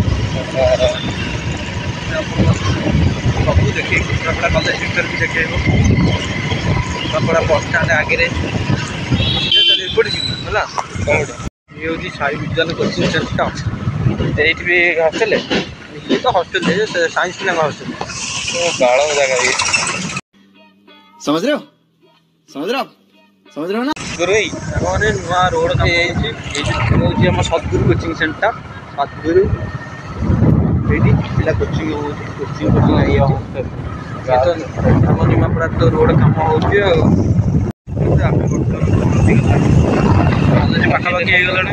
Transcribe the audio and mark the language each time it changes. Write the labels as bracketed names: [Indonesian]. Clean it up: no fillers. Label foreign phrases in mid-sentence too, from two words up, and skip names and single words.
[Odia] ସବୁ ଦେଖେଇବୁ, ନିମାପଡ଼ା କଲେଜ ଭିତରେ ବି ଦେଖେଇବୁ। ନିମାପଡ଼ା ବସଷ୍ଟାଣ୍ଡ ଆଗରେ ଏପଟେ ଯିବୁ ହେଲା। ଇଏ ହେଉଛି ସାଇ ବିଜ୍ଞାନ କୋଚିଂ ସେଣ୍ଟର। ଏଇଠି ବି ହଷ୍ଟେଲ। ଇଏ ତ ହଷ୍ଟେଲ, ସାଇନ୍ସ ପିଲାଙ୍କ ହଷ୍ଟେଲ। ବାଳ ଜାଗା ଇଏ। [Hindi] समझ रहे हो ना। [Odia] ମାନେ ନୂଆ ରୋଡ଼ କାମ ହେଇଛି। ଏଇଠି ହେଉଛି ଆମ ସଦ୍ଗୁରୁ କୋଚିଂ ସେଣ୍ଟର। ସଦ୍ଗୁରୁ ଏଇଠି ପିଲା କୋଚିଂ ହେଉଛି, କୋଚିଂ ଆମ ନିମାପଡ଼ା ତ ରୋଡ଼ କାମ ହେଉଛି ଆଉ। ଆମେ କଲେଜ ପାଖାପାଖି ହେଇଗଲାଣି।